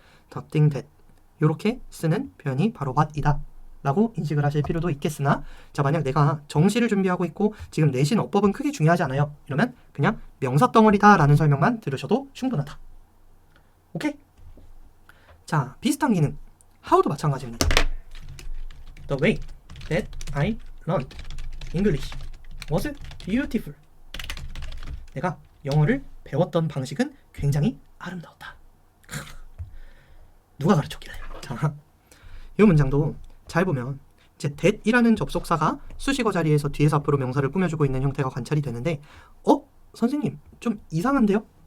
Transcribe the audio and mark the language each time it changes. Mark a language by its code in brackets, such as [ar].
[ko] the thing that 이렇게 쓰는 표현이 바로 what이다 라고 인식을 하실 필요도 있겠으나 자, 만약 내가 정시를 준비하고 있고 지금 내신 어법은 크게 중요하지 않아요. 이러면 그냥 명사덩어리다 라는 설명만 들으셔도 충분하다. 오케이? 자, 비슷한 기능 how도 마찬가지입니다. [en] The way that I learned English was beautiful. [ko] 내가 영어를 배웠던 방식은 굉장히 아름다웠다. 누가 가르쳤길래? 자, 이 문장도 잘 보면 이제 that이라는 접속사가 수식어 자리에서 뒤에서 앞으로 명사를 꾸며주고 있는 형태가 관찰이 되는데 선생님 좀 이상한데요?